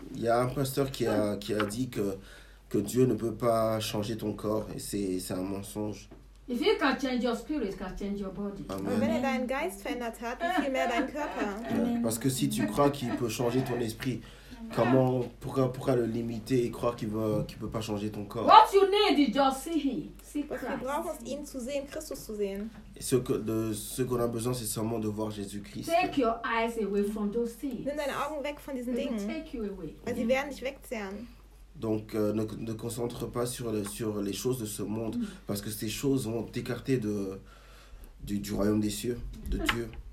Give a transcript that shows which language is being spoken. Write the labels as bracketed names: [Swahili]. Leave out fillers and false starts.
[French] Il y a un pasteur qui a dit que Dieu ne peut pas changer ton corps et c'est un mensonge. [English] If you can change your spirit, can change your body. Amen. [German] Wenn er deinen Geist verändert hat, wie viel mehr dein Körper. [French] Parce que si tu crois qu'il peut changer ton esprit, comment, pourquoi le limiter et croire qu'il peut pas changer ton corps? [English] What you need is just see him. See Christ. [German] Du brauchst ihn zu sehen, Christus zu sehen. [French] Ce qu'on a besoin, c'est seulement de voir Jésus-Christ. [English] Take your eyes away from those things. [German] Nimm deine Augen weg von diesen Dingen. [English] Take you away. [German] Weil sie werden dich wegzehren. [French] Donc ne concentre pas sur les choses de ce monde parce que ces choses vont t'écarter du royaume des cieux, de Dieu.